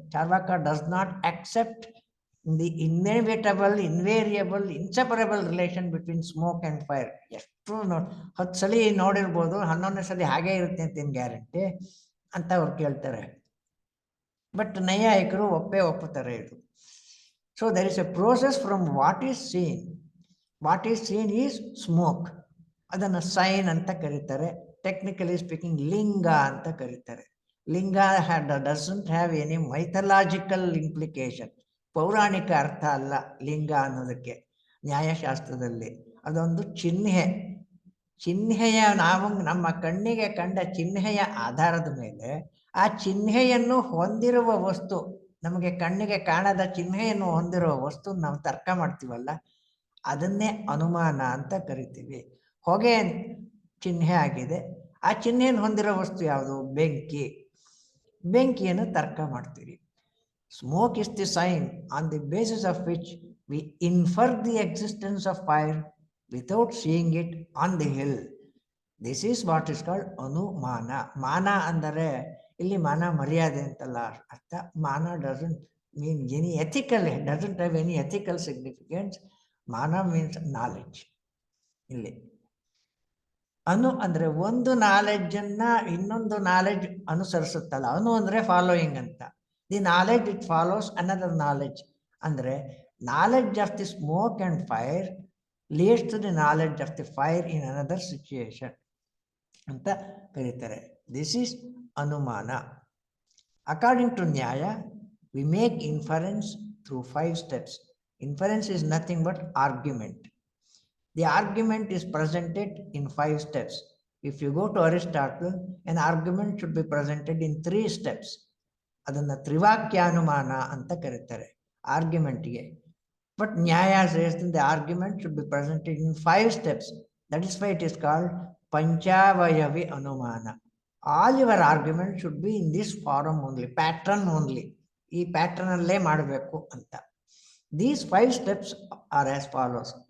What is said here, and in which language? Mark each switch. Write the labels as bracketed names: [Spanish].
[English] Charvaka does not accept the inevitable, invariable, inseparable relation between smoke and fire. [Kannada] ಎಷ್ಟು 10 ಸಲ ನೋಡಿರ್ಬೋದು, 11ನೇ ಸಲ ಹಾಗೇ ಇರುತ್ತೆ ಅಂತ ಏನು ಗ್ಯಾರಂಟಿ ಅಂತ ಅವ್ರು ಕೇಳ್ತಾರೆ. ಬಟ್ ನೈಯಾಯಿಕರು ಒಪ್ಪುತ್ತಾರೆ ಇದು. [English] So there is a process from what is seen. What is seen is smoke. [Kannada] ಅದನ್ನು ಸೈನ್ ಅಂತ ಕರೀತಾರೆ. [English] technically speaking [Kannada] ಲಿಂಗ ಅಂತ ಕರೀತಾರೆ. [English] ಲಿಂಗ doesn't have any mythological implication. [Kannada] ಪೌರಾಣಿಕ ಅರ್ಥ ಅಲ್ಲ ಲಿಂಗ ಅನ್ನೋದಕ್ಕೆ ನ್ಯಾಯಶಾಸ್ತ್ರದಲ್ಲಿ. ಅದೊಂದು ಚಿಹ್ನೆ. ಚಿಹ್ನೆಯ ನಾವು ನಮ್ಮ ಕಣ್ಣಿಗೆ ಕಂಡ ಚಿಹ್ನೆಯ ಆಧಾರದ ಮೇಲೆ ಆ ಚಿಹ್ನೆಯನ್ನು ಹೊಂದಿರುವ ವಸ್ತು, ನಮಗೆ ಕಣ್ಣಿಗೆ ಕಾಣದ ಚಿಹ್ನೆಯನ್ನು ಹೊಂದಿರುವ ವಸ್ತು ನಾವು ತರ್ಕ ಮಾಡ್ತೀವಲ್ಲ, ಅದನ್ನೇ ಅನುಮಾನ ಅಂತ ಕರಿತೀವಿ. ಹೊಗೆ ಚಿಹ್ನೆ ಆಗಿದೆ. ಆ ಚಿಹ್ನೆಯನ್ನು ಹೊಂದಿರೋ ವಸ್ತು ಯಾವುದು? ಬೆಂಕಿ. ಬೆಂಕಿಯನ್ನು ತರ್ಕ ಮಾಡ್ತೀವಿ. [English] Smoke is the sign on the basis of which we infer the existence of fire without seeing it on the hill. This is what is called ಅನುಮಾನ. [Kannada] ಮಾನ ಅಂದರೆ ಇಲ್ಲಿ ಮಾನ ಮರ್ಯಾದೆ ಅಂತಲ್ಲ ಅರ್ಥ. [English] ಮಾನ doesn't mean any ethical, doesn't have any ethical significance. ಮಾನ means knowledge. [Kannada] ಇಲ್ಲಿ ಅನು ಅಂದರೆ ಒಂದು ನಾಲೆಡ್ಜನ್ನ ಇನ್ನೊಂದು ನಾಲೆಡ್ಜ್ ಅನುಸರಿಸುತ್ತಲ್ಲ, ಅನು ಅಂದರೆ ಫಾಲೋಯಿಂಗ್ ಅಂತ. [English] The knowledge it follows another knowledge. ಅಂದರೆ knowledge of the smoke and fire leads to the knowledge of the fire in another situation [Kannada] ಅಂತ ಕರೀತಾರೆ. [English] This is ಅನುಮಾನ. According to Nyaya we make inference through 5 steps. Inference is nothing but argument. The argument is presented in 5 steps. If you go to Aristotle, an argument should be presented in 3 steps. [Kannada] ಅದನ್ನು ತ್ರಿವಾಕ್ಯಾನುಮಾನ ಅಂತ ಕರೀತಾರೆ ಆರ್ಗ್ಯುಮೆಂಟ್ಗೆ. [English] But Nyaya says the argument should be presented in 5 steps. That is why it is called ಪಂಚಾವಯವಿ ಅನುಮಾನ. All your argument should be in this form only, pattern only. [Kannada] ಈ pattern ಅಲ್ಲೇ ಮಾಡಬೇಕು ಅಂತ. [English] These 5 steps are as follows.